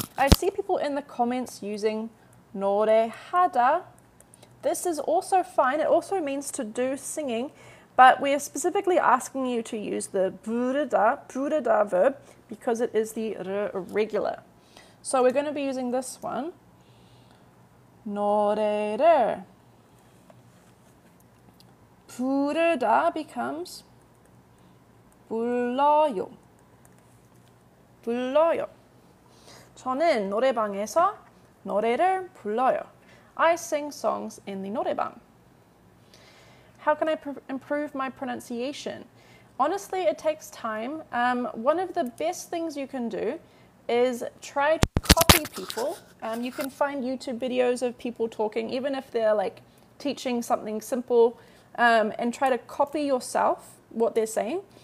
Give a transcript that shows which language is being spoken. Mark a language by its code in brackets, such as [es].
[en] I see people in the comments using 노래하다. This is also fine. It also means to do singing, but we are specifically asking you to use the 부르다 verb because it is the irregular. So we're going to be using this one. [ko] 노래를 부르다 [en] becomes [ko] 불러요. 불러요. 저는 노래방에서 노래를 불러요. [en] I sing songs in the 노래방. How can I improve my pronunciation? Honestly, it takes time. One of the best things you can do is try to copy people. You can find YouTube videos of people talking, even if they're like teaching something simple, and try to copy yourself what they're saying.